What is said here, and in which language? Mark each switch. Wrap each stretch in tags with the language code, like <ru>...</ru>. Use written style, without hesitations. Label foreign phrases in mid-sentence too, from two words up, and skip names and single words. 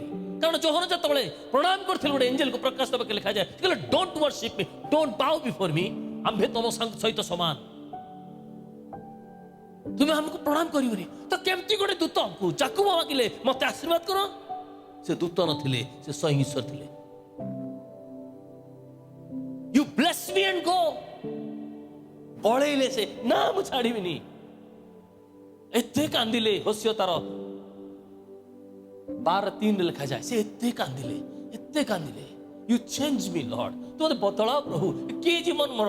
<or>କାରଣ ଯୋହନ ଯେତେବେଳେ ପ୍ରଣାମ କରିଥିଲେ ଗୋଟେ ଏଞ୍ଜେଲକୁ, ପ୍ରକାଶ ଦେବାକୁ ଲେଖାଯାଏ, ସେ କହିଲେ</or> <en>don't worship me, don't bow before me,</en> <or>ଆମ୍ଭେ ତମ ସହିତ ସମାନ, ତୁମେ ଆମକୁ ପ୍ରଣାମ କରିବନି। ତ କେମିତି ଗୋଟେ ଦୂତ ଯାକୋବ ମାଗିଲେ ମତେ ଆଶୀର୍ବାଦ କର? ସେ ଦୂତ ନଥିଲେ, ସେ ସ୍ୱୟଂ ଈଶ୍ୱର ଥିଲେ।</or> <en>You bless me and go.</en> <or>ବଳେଇଲେ ସେ, ନା ମୁଁ ଛାଡ଼ିବିନି। ଏତେ କାନ୍ଦିଲେ। ହୋସିୟ ତାର 12:3 ଲେଖାଯାଏ, ସେ ଏତେ କାନ୍ଦିଲେ, ଏତେ କାନ୍ଦିଲେ।</or> <en>You change me Lord,</en> <or>ତୁ ମତେ ବଦଳାଅ ପ୍ରଭୁ। କିଏ ଜୀବନ ମୋର?</or>